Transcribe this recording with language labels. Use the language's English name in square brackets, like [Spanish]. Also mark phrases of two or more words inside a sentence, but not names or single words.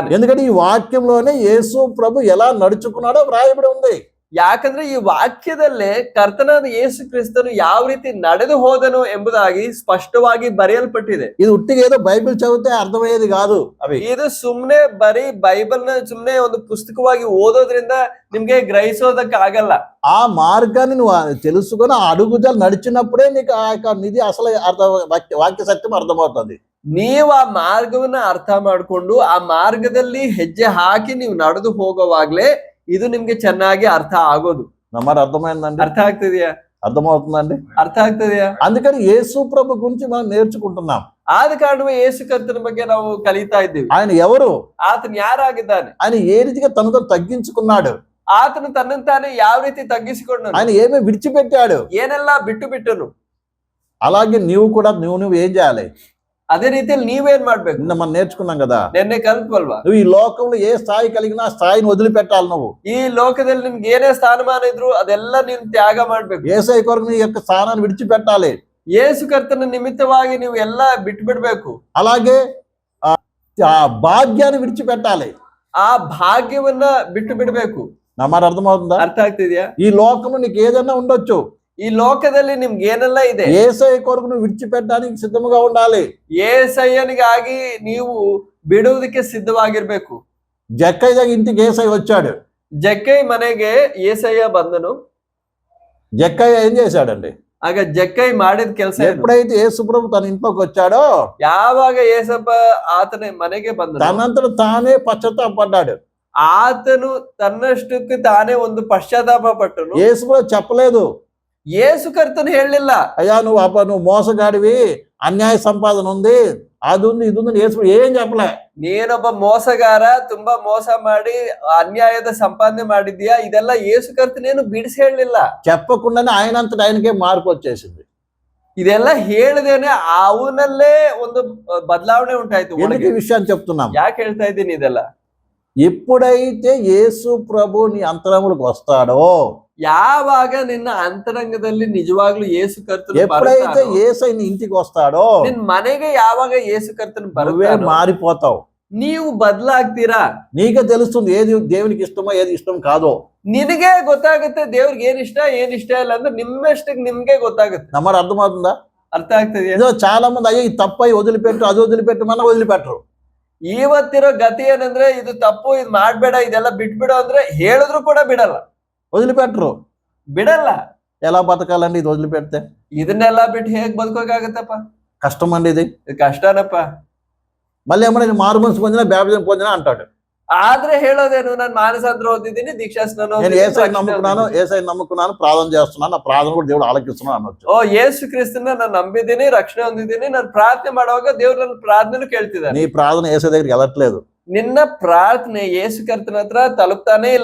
[Telugu] ఎందుకంటే ఈ వాక్యంలోనే యేసు ప్రభు ఎలా నడుచుకున్నాడో వ్రాయబడి ఉంది. [Kannada] ಯಾಕಂದ್ರೆ ಈ ವಾಕ್ಯದಲ್ಲೇ ಕರ್ತನಾದ ಯೇಸು ಕ್ರಿಸ್ತನು ಯಾವ ರೀತಿ ನಡೆದು ಹೋದನು ಎಂಬುದಾಗಿ ಸ್ಪಷ್ಟವಾಗಿ ಬರೆಯಲ್ಪಟ್ಟಿದೆ. [Telugu] ఇది ఉట్టిగా ఏదో బైబిల్ చదివితే అర్థమయ్యేది కాదు. అవి [Kannada] ಇದು ಸುಮ್ನೆ ಬರೀ ಬೈಬಲ್ ನ ಸುಮ್ನೆ ಒಂದು ಪುಸ್ತಕವಾಗಿ ಓದೋದ್ರಿಂದ ನಿಮ್ಗೆ ಗ್ರಹಿಸೋದಕ್ಕಾಗಲ್ಲ. [Telugu] ఆ మార్గాన్ని నువ్వు తెలుసుకొని ఆ అడుగుజాలు నడిచినప్పుడే నీకు ఆ యొక్క నిధి అసలు వాక్య సత్యం అర్థమవుతుంది. [Kannada] ನೀವು ಆ ಮಾರ್ಗವನ್ನ ಅರ್ಥ ಮಾಡ್ಕೊಂಡು ಆ ಮಾರ್ಗದಲ್ಲಿ ಹೆಜ್ಜೆ ಹಾಕಿ ನೀವು ನಡೆದು ಹೋಗೋವಾಗ್ಲೇ ಇದು ನಿಮ್ಗೆ ಚೆನ್ನಾಗಿ ಅರ್ಥ ಆಗೋದು. [Telugu] నమ్మాట అర్థమైందండి? [Kannada] ಅರ್ಥ ಆಗ್ತಿದ್ಯಾ? [Telugu] అర్థమవుతుందండి? [Kannada] ಅರ್ಥ ಆಗ್ತದೆಯಾ? [Telugu] అందుకని యేసు ప్రభు గురించి మనం నేర్చుకుంటున్నాం. [Kannada] ಆದ ಕಾರಣವೇ ಯೇಸು ಕರ್ತನ ಬಗ್ಗೆ ನಾವು ಕಲಿತಾ ಇದ್ದೀವಿ. [Telugu] ఆయన ఎవరు? [Kannada] ಆತನು ಯಾರಾಗಿದ್ದಾನೆ? [Telugu] ఆయన ఏ రీతిగా తనతో తగ్గించుకున్నాడు? [Kannada] ಆತನು ತನ್ನನ್ನು ತಾನೇ ಯಾವ ರೀತಿ ತಗ್ಗಿಸಿಕೊಂಡನು? [Telugu] ఆయన ఏమి విడిచిపెట్టాడు? [Kannada] ಏನೆಲ್ಲ ಬಿಟ್ಟನು? [Telugu] అలాగే నీవు కూడా నువ్వు ఏం చేయాలి? [Kannada] ಅದೇ ರೀತಿಯಲ್ಲಿ ನೀವೇನ್ ಮಾಡ್ಬೇಕು? [Telugu] నిన్న మనం నేర్చుకున్నాం కదా, [Kannada] ನಿನ್ನೆ ಕಲ್ತ್ವಲ್ವಾ? [Telugu] నువ్వు ఈ లోకంలో ఏ స్థాయి కలిగినా ఆ స్థాయిని వదిలిపెట్టాలి. నువ్వు [Kannada] ಈ ಲೋಕದಲ್ಲಿ ನಿಮ್ಗೆ ಏನೇ ಸ್ಥಾನಮಾನ ಇದ್ರು ಅದೆಲ್ಲ ನೀನು ತ್ಯಾಗ ಮಾಡ್ಬೇಕು. [Telugu] యేసయ్య కొరకు నీ యొక్క స్థానాన్ని విడిచిపెట్టాలి. [Kannada] ಯೇಸು ಕರ್ತನ ನಿಮಿತ್ತವಾಗಿ ನೀವು ಎಲ್ಲ ಬಿಟ್ಬಿಡ್ಬೇಕು. [Telugu] అలాగే ఆ భాగ్యాన్ని విడిచిపెట్టాలి. [Kannada] ಆ ಭಾಗ್ಯವನ್ನ ಬಿಟ್ಟು ಬಿಡ್ಬೇಕು. [Telugu] నా మాట అర్థమవుతుందా? [Kannada] ಅರ್ಥ ಆಗ್ತಿದ್ಯಾ? [Telugu] ఈ లోకంలో నీకు ఏదైనా ఉండొచ్చు, [Kannada] ಈ ಲೋಕದಲ್ಲಿ ನಿಮ್ಗೆ ಏನೆಲ್ಲ ಇದೆ, [Telugu] యేసయ్య కొరకు నువ్వు విడిచిపెట్టడానికి సిద్ధముగా ఉండాలి. [Kannada] యేసయ్యನಿಗಾಗಿ ನೀವು ಬಿಡುವುದಕ್ಕೆ ಸಿದ್ಧವಾಗಿರ್ಬೇಕು. [Telugu] జక్కయ్య ఇంటికి యేసయ్య వచ్చాడు. [Kannada] ಜಕ್ಕೈ ಮನೆಗೆ యేసయ్య ಬಂದನು. [Telugu] జక్కయ్య ఏం చేశాడండి? [Kannada] ಆಗ ಜಕ್ಕೈ ಮಾಡಿದ ಕೆಲಸ [Telugu] ఎప్పుడైతే యేసు ప్రభు తన ఇంట్లోకి వచ్చాడో, [Kannada] ಯಾವಾಗ యేసప్ప ಆತನ ಮನೆಗೆ ಬಂದನು, [Telugu] తనంతట తానే పశ్చాత్తాపడ్డాడు. [Kannada] ಆತನು ತನ್ನಷ್ಟಕ್ಕೆ ತಾನೇ ಒಂದು ಪಶ್ಚಾತ್ತಾಪ ಪಟ್ಟನು. [Telugu] యేసు ప్రభు చెప్పలేదు, [Kannada] ಯೇಸು ಕರ್ತನು ಹೇಳಲಿಲ್ಲ, [Telugu] అయ్యా నువ్వు మోసగాడివి, అన్యాయ సంపాదన ఉంది, అది ఉంది, ఇది ఉంది. యేసు ఏం చెప్పలే. [Kannada] ನೀನೊಬ್ಬ ಮೋಸಗಾರ, ತುಂಬಾ ಮೋಸ ಮಾಡಿ ಅನ್ಯಾಯದ ಸಂಪಾದನೆ ಮಾಡಿದ್ಯಾ, ಇದೆಲ್ಲ ಯೇಸು ಕರ್ತನೇನು ಬಿಡಿಸಿ ಹೇಳಲಿಲ್ಲ. [Telugu] చెప్పకుండానే ఆయనంతట ఆయనకే మార్పు వచ్చేసింది. [Kannada] ಇದೆಲ್ಲ ಹೇಳದೇನೆ ಅವನಲ್ಲೇ ಒಂದು ಬದಲಾವಣೆ ಉಂಟಾಯ್ತು. [Telugu] ఎందుకు ఈ విషయాన్ని చెప్తున్నాం? [Kannada] ಯಾಕೆ ಹೇಳ್ತಾ ಇದ್ದೀನಿ ಇದೆಲ್ಲ? [Telugu] ఎప్పుడైతే యేసు ప్రభు నీ అంతరంలోకి వస్తాడో, [Kannada] ಯಾವಾಗ ನಿನ್ನ ಅಂತರಂಗದಲ್ಲಿ ನಿಜವಾಗ್ಲೂ ಯೇಸು ಕರ್ತನು [Telugu] ఎప్పుడైతే యేసయ్య నీ ఇంటికి వస్తాడో, [Kannada] ನಿನ್ మನೆಗೆ ಯಾವಾಗ ಯೇಸು ಕರ್ತನು [Telugu] నువ్వే [Kannada] ಬರ್ತಾನೋ [Telugu] మారిపోతావు. [Kannada] ನೀವು ಬದಲಾಗ್ತೀರಾ. [Telugu] నీకే తెలుస్తుంది ఏది దేవునికి ఇష్టమో ఏది ఇష్టం కాదో. [Kannada] ನಿನಗೆ ಗೊತ್ತಾಗುತ್ತೆ ದೇವ್ರಿಗೆ ಏನ್ ಇಷ್ಟ ಇಲ್ಲ ಅಂದ್ರೆ ನಿಮ್ಮಷ್ಟಕ್ಕೆ ನಿಮ್ಗೆ ಗೊತ್ತಾಗುತ್ತೆ. [Telugu] నమ్మడ అర్థమవుతుందా? [Kannada] ಅರ್ಥ ಆಗ್ತದೆ. [Telugu] ఏదో చాలా మంది అయ్యో ఇది తప్ప వదిలిపెట్టు, అది వదిలిపెట్టు, మన వదిలిపెట్టరు. [Kannada] ಇವತ್ತಿರೋ ಗತಿ ಏನಂದ್ರೆ ಇದು ತಪ್ಪು, ಇದು ಮಾಡ್ಬೇಡ, ಇದೆಲ್ಲ ಬಿಟ್ಬಿಡು ಅಂದ್ರೆ ಹೇಳಿದ್ರು ಕೂಡ ಬಿಡಲ್ಲ, [Telugu] వదిలిపెట్టరు. ఎలా బతకాలండి ఇది వదిలిపెడితే? [Kannada] ಇದನ್ನೆಲ್ಲ ಬಿಟ್ಟು ಹೇಗ್ ಬದುಕೋಕಾಗತ್ತಪ್ಪ? [Telugu] కష్టం అండి ఇది. [Kannada] ಕಷ್ಟನಪ್ಪ. [Telugu] మళ్ళీ ఏమన్నా నేను మారు మనసు పొందినా బ్యాప్టిజం పొందినా అంటాడు. [Kannada] ಆದ್ರೆ ಹೇಳೋದೇನು, ನಾನು ಮಾನಸಾಂತರ ಹೊಂದಿದ್ದೀನಿ, [Telugu] దీక్షాస్నానం నేను యేసయ్యని నమ్ముకున్నాను, ప్రార్థన చేస్తున్నాను, నా ప్రార్థన కూడా దేవుడు ఆలకిస్తున్నాను అనొచ్చు. [Kannada] ಓ ಯೇಸು ಕ್ರಿಸ್ತನ ನಾನು ನಂಬಿದ್ದೀನಿ, ರಕ್ಷಣೆ ಹೊಂದಿದ್ದೀನಿ, ನಾನು ಪ್ರಾರ್ಥನೆ ಮಾಡುವಾಗ ದೇವ್ರು ನನ್ನ ಪ್ರಾರ್ಥನೆ ಕೇಳ್ತಿದ್ದಾನೆ. [Telugu] నీ ప్రార్థన యేసయ్య దగ్గరికి వెళ్ళట్లేదు. [Kannada] ನಿನ್ನ ಪ್ರಾರ್ಥನೆ ಯೇಸು ಕರ್ತನ ಹತ್ರ ತಲುಪ್ತಾನೆ ಇಲ್ಲ.